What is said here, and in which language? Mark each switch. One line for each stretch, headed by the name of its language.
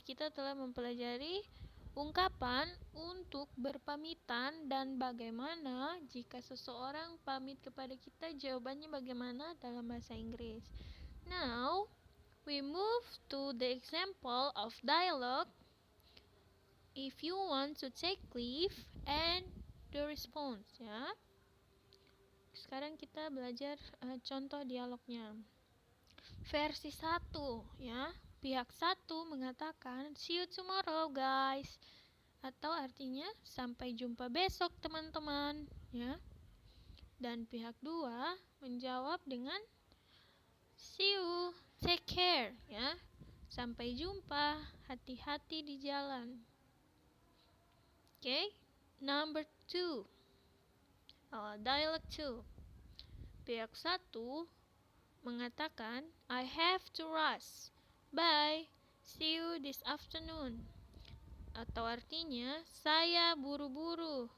Indonesian: Kita telah mempelajari ungkapan untuk berpamitan dan bagaimana jika seseorang pamit kepada kita, jawabannya bagaimana dalam bahasa Inggris.
English: Now, we move to the example of dialogue if you want to take leave and the response, ya.
Indonesian: Sekarang kita belajar contoh dialognya. Versi 1, ya. Pihak 1 mengatakan
English: see you tomorrow guys,
Indonesian: atau artinya sampai jumpa besok teman-teman, ya. Dan pihak 2 menjawab dengan
English: see you, take care,
Indonesian: ya. Sampai jumpa, hati-hati di jalan.
English: Okay, number 2. Dialogue 2.
Indonesian: Pihak 1 mengatakan,
English: I have to rush. Bye, see you this afternoon.
Indonesian: Atau artinya, saya buru-buru.